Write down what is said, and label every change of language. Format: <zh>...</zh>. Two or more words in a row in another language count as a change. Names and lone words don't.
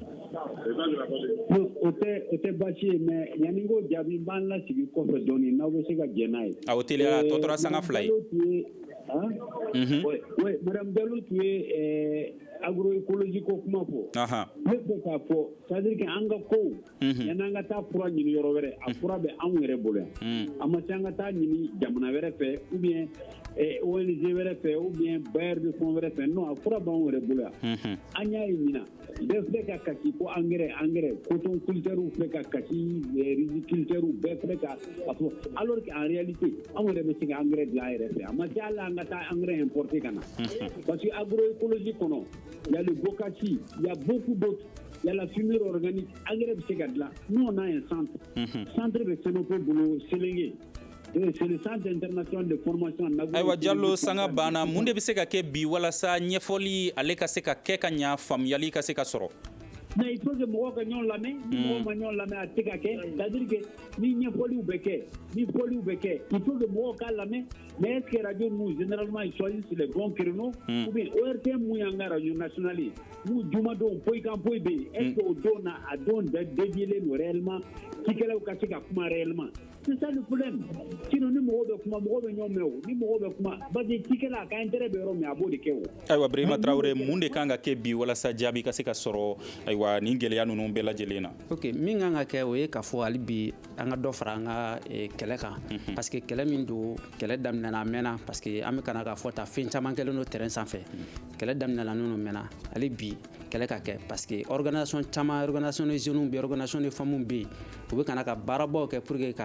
<bm>o tɛ baasi ye mais yanni ko jaabi n b'an lasigi kɔfɛ dɔɔni n'aw bɛ se ka jɛ n'a ye awɔ teliya tɔ tora sanga 2 ye</bm> <fr>oui madame</fr> <bm>Diallo tun ye agroécologie ko kuma fɔ ne fɛ k'a fɔ</bm> <fr>c'est-à-dire que</fr> <bm>an ka kow yanni an ka taa fura ɲini yɔrɔ wɛrɛ a fura bɛ anw yɛrɛ bolo yan a ma se an ka taa ɲini jamana wɛrɛ fɛ</bm> <fr>ou bien</fr> <bm>ONG wɛrɛ fɛ</bm> <fr>ou bien bailleur de fonds</fr> <bm>wɛrɛ fɛ non a fura b'anw yɛrɛ bolo yan an y'a ye ɲinan bɛɛ filɛ ka kasi ko</bm> <fr>engrais coton culteurs</fr> <bm>filɛ ka kasi riziculteurs bɛɛ filɛ ka fɔ</bm> <fr>alors qu'en réalité</fr> <bm>anw yɛrɛ bɛ se ka engrais dilan an yɛrɛ fɛ a ma se hali an ka taa</bm> <fr>engrais importer</fr> <bm>ka na</bm> <fr>parce que agroécologie</fr> <bm>kɔnɔ</bm> <fr>il y a le bokashi il y a beaucoup d'autres il y a la fumure organique engrais</fr> <bm>bɛ se ka dilan</bm> <fr>nous on a un centre de Sénopo</fr> <bm>bolo Selenge</bm> <fr>c'est le centre international de formation en agriculture.</fr> <bm>Ayiwa Diallo sanga banna mun de bɛ se ka kɛ bi walasa ɲɛfɔli ale ka se ka kɛ ka ɲa faamuyali ka se ka sɔrɔ</bm> <fr>mais il faut que</fr> <bm>mɔgɔw ka ɲɔgɔn lamɛn ni mɔgɔw ma ɲɔgɔn lamɛn a tɛ ka kɛ</bm> <fr>c'est-à-dire que</fr> <bm>ni ɲɛfɔliw bɛ kɛ ni fɔliw bɛ kɛ</bm> <fr>il faut que</fr> <bm>mɔgɔw ka lamɛn</bm> <fr>mais est-ce que radio nous généralement ils choisissent les bons créneaux ou bien ORTM</fr> <bm>mun y'an ka</bm> <fr>radio nationale</fr> <bm>ye mun jumadon foyikan foyi bɛ yen est-ce que o don na a don dédiélen don réellement cikɛlaw ka se ka kuma</bm> <fr>réellement c'est ça le problème sinon</fr> <bm>ni mɔgɔw bɛ kuma mɔgɔw bɛ ɲɔgɔn mɛn o ni mɔgɔw bɛ kuma</bm> <fr>parce que</fr> <bm>cikɛla a ka intérêt bɛ yɔrɔ min a b'o de kɛ o. ayiwa Birima Traoré mun de kan ka kɛ bi walasa jaabi ka se ka sɔrɔ ayiwa nin gɛlɛya ninnu bɛɛ lajɛlen na. ok min kan ka kɛ o ye k'a fɔ hali bi an ka dɔ fara an ka kɛlɛ kan</bm> <fr>parce que</fr> <bm>kɛlɛ min don kɛlɛ daminɛna a mɛnna</bm> <fr>parce que</fr> <bm>an bɛ kana k'a fɔ ta fɛn caman kɛlen don terrain sanfɛ kɛlɛ daminɛna ninnu mɛnna hali bi kɛlɛ ka kɛ</bm> <fr>parce que</fr> <bm>organisation caman</bm> <fr>organisation de jeunes</fr> <bm>bɛ</bm> <fr>organisation de femmes</fr> <bm>bɛ yen u bɛ kana ka baarabaw kɛ</bm> <fr>pour que</fr> <bm>ka</bm>